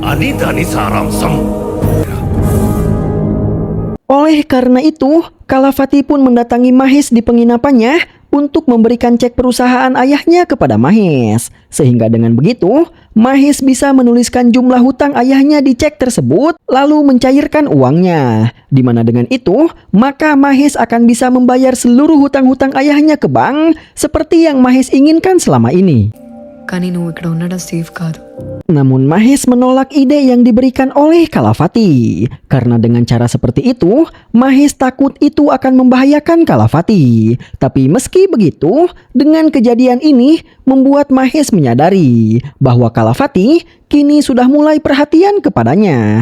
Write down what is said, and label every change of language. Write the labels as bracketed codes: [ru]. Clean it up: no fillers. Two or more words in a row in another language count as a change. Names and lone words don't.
[id] Oleh karena itu, Kalafati pun mendatangi Mahes di penginapannya untuk memberikan cek perusahaan ayahnya kepada Mahes. Sehingga dengan begitu, Mahes bisa menuliskan jumlah hutang ayahnya di cek tersebut lalu mencairkan uangnya. Di mana dengan itu, maka Mahes akan bisa membayar seluruh hutang-hutang ayahnya ke bank seperti yang Mahes inginkan selama ini. [te] కానీ నువ్వు ఇక్కడ ఉండడం సేఫ్ కాదు. [id] Namun Mahes menolak ide yang diberikan oleh Kalafati. Karena dengan cara seperti itu, Mahes takut itu akan membahayakan Kalafati. Tapi meski begitu, dengan kejadian ini membuat Mahes menyadari bahwa Kalafati kini sudah mulai perhatian kepadanya.